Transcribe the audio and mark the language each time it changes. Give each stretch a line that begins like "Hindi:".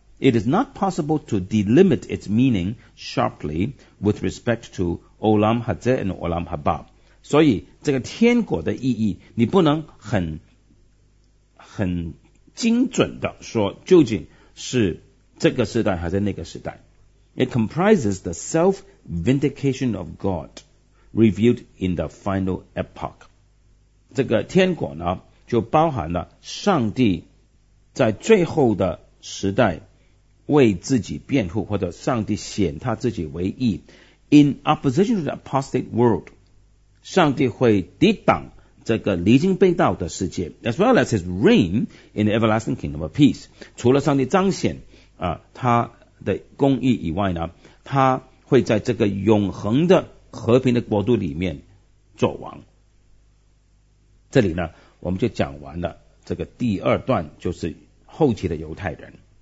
English: It is not possible to delimit its meaning sharply with respect to Olam Hazeh and Olam Haba，
Chinese: 所以这个天国的意义你不能很精准的说究竟是这个时代还是那个时代。
English: It comprises the self-vindication of God， revealed in the final epoch.
Chinese: 这个天国呢，就包含了上帝在最后的时代为自己辩护，或者上帝显他自己为义。
English: In opposition to the apostate world,
Chinese: 上帝会抵挡这个离经背道的世界
English: ，as well as his reign in the everlasting kingdom of peace.
Chinese: 除了上帝彰显啊他的公义以外呢，他会在这个永恒的和平的国度里面作王。这里呢，我们就讲完了这个第二段，就是后期的犹太人。